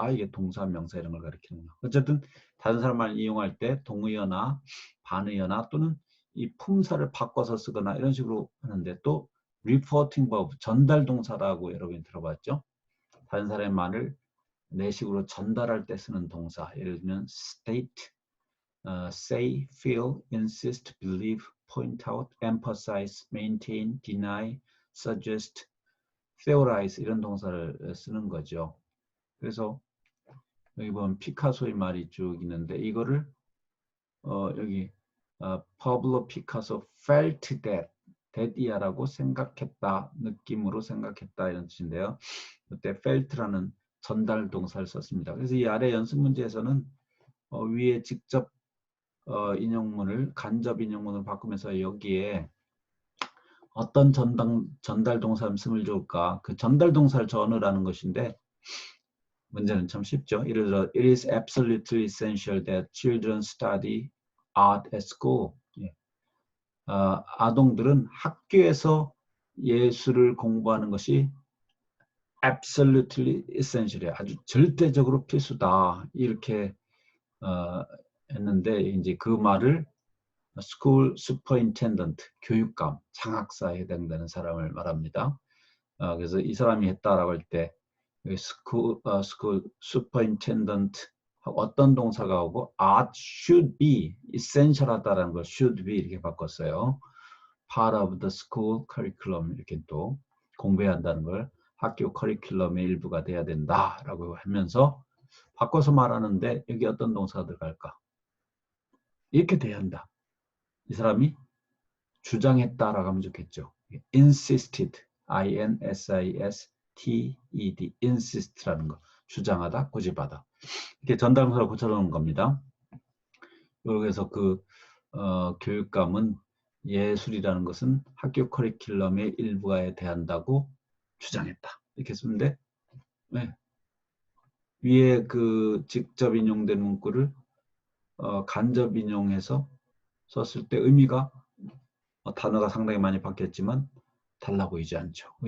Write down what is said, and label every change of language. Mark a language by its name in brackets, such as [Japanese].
[Korean] 이게 동사, 명사 이런 걸 가리키는구나. 어쨌든 다른 사람을 이용할 때 동의어나 반의어나 또는 이 품사를 바꿔서 쓰거나 이런 식으로 하는데 또 reporting verb, 전달 동사라고 여러분이 들어봤죠? 다른 사람의 말을 내식으로 전달할 때 쓰는 동사. 예를 들면 state, say, feel, insist, believe, point out, emphasize, maintain, deny, suggest, theorize 이런 동사를 쓰는 거죠. 그래서 여기 보면 피카소의 말이 쭉 있는데 이거를 여기 Pablo Picasso felt that이야라고 생각했다, 느낌으로 생각했다 이런 뜻인데요. 그때 felt라는 전달 동사를 썼습니다. 그래서 이 아래 연습 문제에서는 위에 직접 인용문을 간접 인용문을 바꾸면서 여기에 어떤 전달 동사를 쓰면 좋을까? 그 전달 동사를 전어라는 것인데 문제는 참 쉽죠. 예를 들어 [English] it is absolutely essential that children study art at school. [Korean] 예. 아동들은 학교에서 예술을 공부하는 것이 absolutely essential이야. 아주 절대적으로 필수다. 이렇게 했는데 이제 그 말을 school superintendent, 교육감, 장학사에 해당되는 사람을 말합니다. 그래서 이 사람이 했다라고 할 때 school superintendent 어떤 동사가 오고 [English] art should be [Korean] essential하다라는 걸 should be 이렇게 바꿨어요. [English] part of the school curriculum [Korean] 이렇게 또 공부해야 한다는 걸 학교 커리큘럼의 일부가 돼야 된다라고 하면서 바꿔서 말하는데 여기 어떤 동사가 들어갈까? 이렇게 돼야 한다. 이 사람이 주장했다라고 하면 좋겠죠. insisted, I-N-S-I-S-T-E-D, insist라는 거. 주장하다, 고집하다. 이렇게 전달문사를 고쳐놓은 겁니다. 여기서 그 교육감은 예술이라는 것은 학교 커리큘럼의 일부에 대한다고 주장했다. 이렇게 쓰는데 네. 위에 그 직접 인용된 문구를 간접 인용해서 썼을 때 의미가 단어가 상당히 많이 바뀌었지만 달라 보이지 않죠.